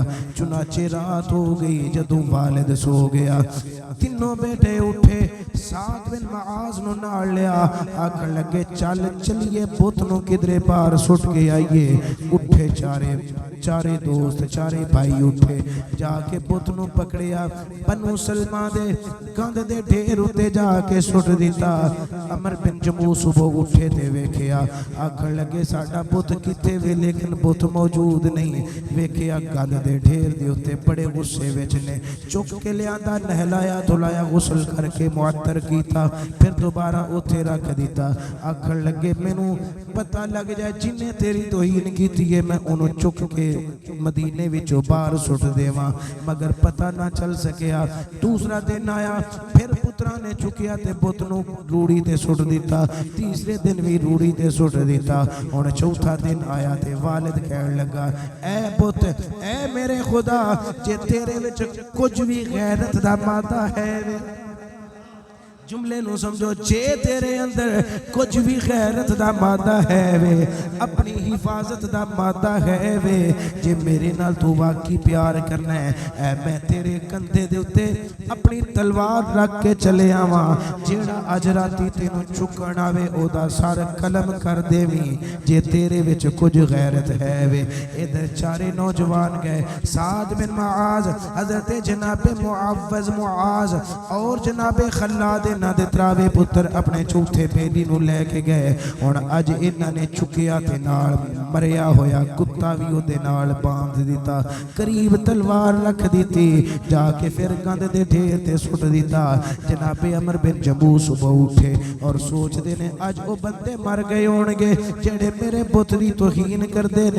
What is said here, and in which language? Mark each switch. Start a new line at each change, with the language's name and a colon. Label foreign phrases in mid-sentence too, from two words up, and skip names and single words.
Punjabi: چنانچہ رات ہو گئی، جدوں والد سو گیا، تینوں بیٹے اٹھے، سعد بن معاذ نو نال لیا، آکھن لگے چل چلیے بت نو کدرے باہر سٹ کے آئیے۔ اٹھے چارے دوست چارے بھائی اٹھے، جا کے بت نو پکڑیا، بنو سلمہ دے گند دے ڈھیر اتے جا کے سٹ دیتا۔ عمر بن جموع صبح اٹھے تے ویکھیا، آکھن لگے ساڈا بت کتے وے، لیکن بت موجود نہیں، ویکھیا گند دے ڈھیر دے اتے بڑے غصے وچ نے، چک کے لیاندا، نہلایا دھلایا، غسل کر کے معطر کیتا، پھر دوبارہ اوتھے رکھ دیتا۔ آکھن لگے مینوں پتہ لگ جائے جنہیں تیری توہین کیتی ہے میں انہوں چک کے مدینے وچوں باہر سٹ دیواں، مگر پتہ نہ چل سکیا۔ دوسرا دن آیا، پھر پترا نے چکیا تے بت نو روڑی تے سٹ دیتا، تیسرے دن بھی روڑی تے سٹ دیتا۔ ہن چوتھا دن آیا تے والد کہن لگا اے بت، اے میرے خدا، جے تیرے وچ کچھ بھی غیرت دا مادہ ہے، جملے نو سمجھو، جے تیرے اندر کچھ بھی غیرت دا مادہ ہے وے، اپنی حفاظت دا مادہ ہے وے، جے میرے نال تو واقعی پیار کرنا ہے، اے میں تیرے کندھے دے اتے اپنی تلوار رکھ کے چلے آواں، جیڑا اج راتی تینوں چکن آوے او دا سر قلم کر دیویں، جے تیرے وچ کچھ غیرت ہے وے۔ ادھر چارے نوجوان گئے، سعد بن معاذ، حضرت جناب معوذ معاذ اور جناب خلاد انہاں دے تراوے پتر اپنے جھوٹے بیلی نوں لے کے گئے. ہن اج انہاں نے چکیا تے نال مریا ہویا کتا بھی اوہدے نال باندھ دتا، قریب تلوار رکھ دی، جاکے پھر گند دے ڈھیر تے سٹ دتا. جنابے امر بن جمو صبح اٹھے اور سوچتے نے اج وو بندے مر گئے ہونگے جیڑے میرے بت دی توہین کرتے نے.